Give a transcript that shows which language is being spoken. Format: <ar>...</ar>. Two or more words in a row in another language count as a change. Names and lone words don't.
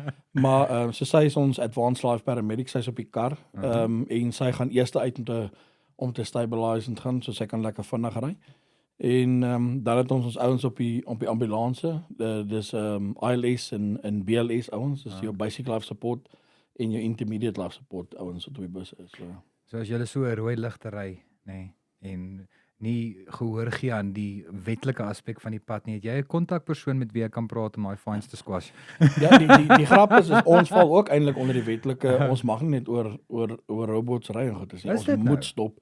<af>Maar so sy is ons</af> <en>advanced life paramedic,</en> <af>sy is op die kar. En sy gaan eers uit om te stabilise en te gaan, so sy kan lekker vinnig ry. En dan het ons ouens op die ambulanse, dis ILS en BLS ouens, dis jou</af> <en>basic life support</en> <af>en jou</af> <en>intermediate life support</en> <af>ouens wat op die bus is. So as jy so 'n rooi ligte ry, nê, en nie gehoor gee aan die wetlike aspek van die pad nie, het jy 'n kontakpersoon met wie jy kan praat om daai fines te squash? Ja, die grap is ons val ook eintlik onder die wetlike, ons mag nie net oor robots ry en goed, ons moet stop.</af>